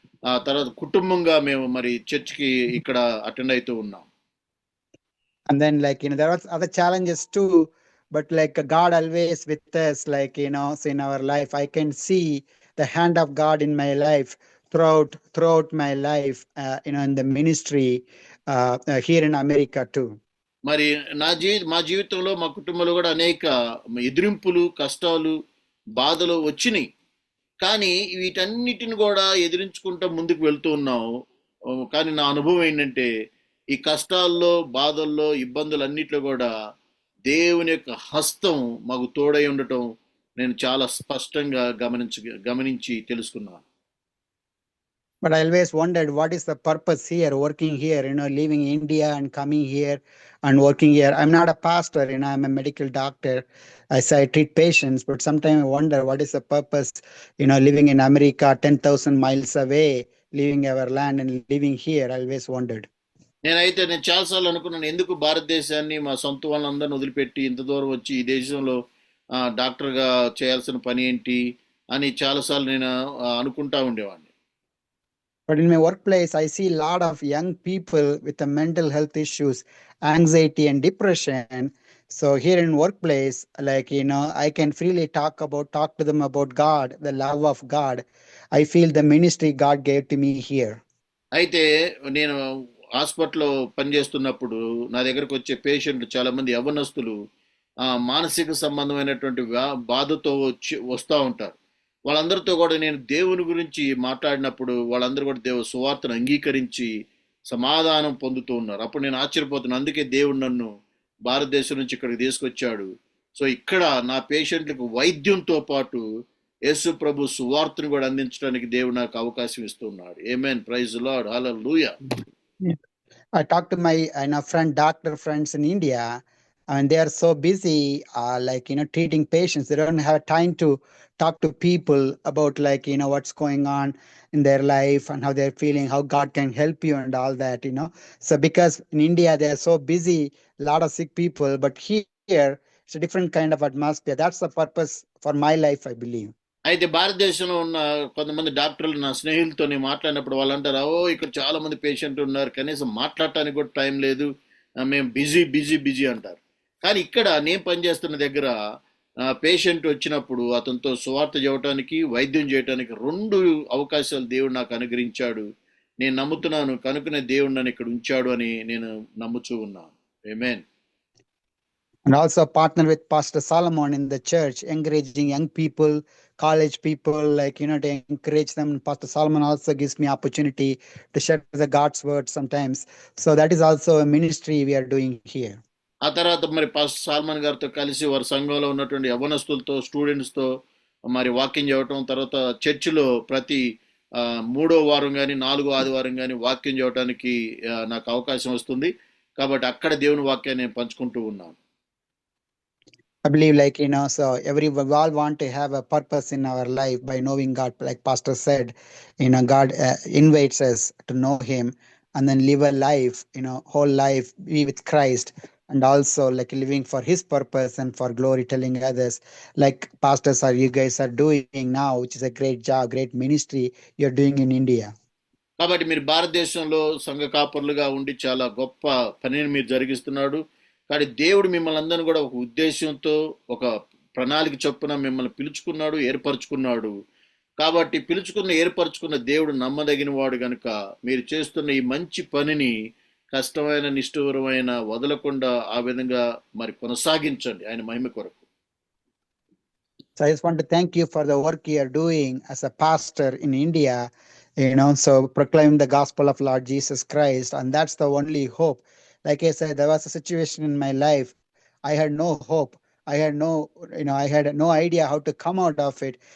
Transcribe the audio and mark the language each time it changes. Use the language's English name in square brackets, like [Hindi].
[Telugu] ఆ తర్వాత కుటుంబంగా మేము మరి చర్చ్కి ఇక్కడ అటెండ్ అవుతూ ఉన్నాం. [English] And then there are other challenges too, but God always with us, so in our life I can see the hand of God in my life throughout my life, in the ministry here in America too. [Telugu] మరి మా జీవితంలో మా కుటుంబంలో కూడా అనేక ఎదిరింపులు, కష్టాలు, బాధలు వచ్చినాయి. కానీ వీటన్నిటిని కూడా ఎదిరించుకుంటూ ముందుకు వెళ్తూ ఉన్నాం. కానీ నా అనుభవం ఏంటంటే ఈ కష్టాల్లో, బాధల్లో, ఇబ్బందులన్నిట్లో కూడా దేవుని యొక్క హస్తం మాకు తోడై ఉండటం నేను చాలా స్పష్టంగా గమనించి తెలుసుకున్నాను. [English] But I always wondered, what is the purpose here, working here, leaving India and coming here and working here. I'm not a pastor, I'm a medical doctor. I treat patients, but sometimes I wonder, what is the purpose, living in America, 10,000 miles away, leaving our land and living here. I always wondered. [Telugu] నేను చాలాసార్లు అనుకున్నాను, ఎందుకు భారతదేశాన్ని, మా సొంత వాళ్ళందరిని వదిలిపెట్టి ఇంత దూరం వచ్చి ఈ దేశంలో డాక్టర్గా చేయాల్సిన పని ఏంటి అని చాలాసార్లు నేను అనుకుంటా ఉండేవాడిని. [English] But in my workplace, I see a lot of young people with the mental health issues, anxiety and depression. So here in workplace, I can freely talk to them about God, the love of God. I feel the ministry God gave to me here. [Telugu] అయితే నేను హాస్పిటల్లో పనిచేస్తున్నప్పుడు నా దగ్గరకు వచ్చే పేషెంట్లు చాలా మంది యవ్వనస్తులు మానసిక సంబంధమైనటువంటి బాధతో వస్తూ ఉంటారు. వాళ్ళందరితో కూడా నేను దేవుని గురించి మాట్లాడినప్పుడు వాళ్ళందరూ కూడా దేవుని సువార్తను అంగీకరించి సమాధానం పొందుతూ ఉన్నారు. అప్పుడు నేను ఆశ్చర్యపోతున్నాను. అందుకే దేవుడు నన్ను భారతదేశం నుంచి ఇక్కడికి తీసుకొచ్చాడు. సో ఇక్కడ నా పేషెంట్లకు వైద్యంతో పాటు యేసు ప్రభు సువార్తను కూడా అందించడానికి దేవుడు నాకు అవకాశం ఇస్తున్నాడు. ఆమేన్, [English] praise the lord, [Telugu] hallelujah. [English] I talked to my doctor friends in India. and they are so busy, like, treating patients. They don't have time to talk to people about, like, what's going on in their life and how they're feeling, how God can help you and all that. So because in India they are so busy, a lot of sick people, but here it's a different kind of atmosphere. That's the purpose for my life, I believe. [Telugu] అయితే భారతదేశంలో ఉన్న కొంతమంది డాక్టర్లు నా స్నేహితులతో నేను మాట్లాడినప్పుడు వాళ్ళు అంటారు, ఓ ఇక్కడ చాలా మంది పేషెంట్ ఉన్నారు, కనీసం మాట్లాడటానికి కూడా టైం లేదు, మేము బిజీ బిజీ బిజీ అంటారు. కానీ ఇక్కడ నేను పనిచేస్తున్న దగ్గర పేషెంట్ వచ్చినప్పుడు అతనితో సువార్త చెప్పడానికి, వైద్యం చేయడానికి 2 అవకాశాలు దేవుడు నాకు అనుగ్రహించాడు. నేను నమ్ముతున్నాను కనుకనే దేవుడు నన్ను ఇక్కడ ఉంచాడు అని నేను నమ్ముతూ ఉన్నాను. ఆమేన్. [English] And also partner with Pastor Solomon in the church, encouraging young people, college people, like, to encourage them. Pastor Solomon also gives me opportunity to share the God's word sometimes. So that is also a ministry we are doing here. [Telugu] ఆ తర్వాత మరి pastor salmon గారితో కలిసి వారి సంఘంలో ఉన్నటువంటి యవ్వనస్తులతో, స్టూడెంట్స్తో మరి వాక్యం చెప్పడం, తర్వాత చర్చిలో ప్రతి 3వ వారం కానీ 4వ ఆదివారం కానీ వాక్యం చెప్పడానికి నాకు అవకాశం వస్తుంది. కాబట్టి అక్కడ దేవుని వాక్యాన్ని నేను పంచుకుంటూ ఉన్నాను. [English] I believe, like, so we all want to have a purpose in our life by knowing God. Like Pastor said, God invites us to know Him and then live a life, whole life, be with Christ, and also like living for His purpose and for glory, telling others, like pastors you guys are doing now, which is a great job, great ministry you're doing in India. [Telugu] కాబట్టి మీరు భారతదేశంలో సంఘ కాపరులుగా ఉండి చాలా గొప్ప పనిని మీరు జరిగిస్తున్నాడు. కానీ దేవుడు మిమ్మల్ని అందరినీ కూడా ఒక ఉద్దేశంతో, ఒక ప్రణాళిక చొప్పున మిమ్మల్ని పిలుచుకున్నాడు, ఏర్పరచుకున్నాడు. కాబట్టి ఏర్పరచుకున్న దేవుడు నమ్మదగిన వాడు గనుక మీరు చేస్తున్న ఈ మంచి పనిని కష్టమైన, నిష్ఠూరమైన వదలకుండా ఆ విధంగా మరి కొనసాగించండి ఆయన మహిమ కొరకు. [English] So I just want to thank you for the work you are doing as a pastor in India, so proclaim the gospel of Lord Jesus Christ, and that's the only hope. Like I said, there was a situation in my life. I had no hope. I had no idea how to come out of it.